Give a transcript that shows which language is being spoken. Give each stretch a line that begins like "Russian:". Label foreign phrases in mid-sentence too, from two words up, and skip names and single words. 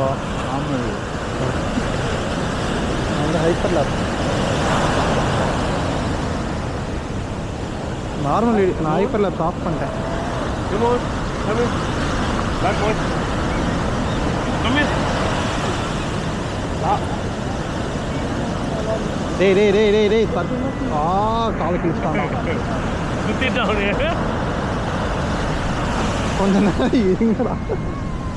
Tamil: நார்மல் ಅಂದರೆ
English: hyper lap
Tamil: நார்மல் நான்
English: hyper lapse off
Tamil: பண்ணிட்டேன்.
English: Come on. Come in. Back one. Come in.
Tamil: டேய் டேய் டேய் டேய் டேய் காலை கிழிச்சிட்டான். சுத்திட்டான். கொஞ்ச நேரம் இருங்கடா.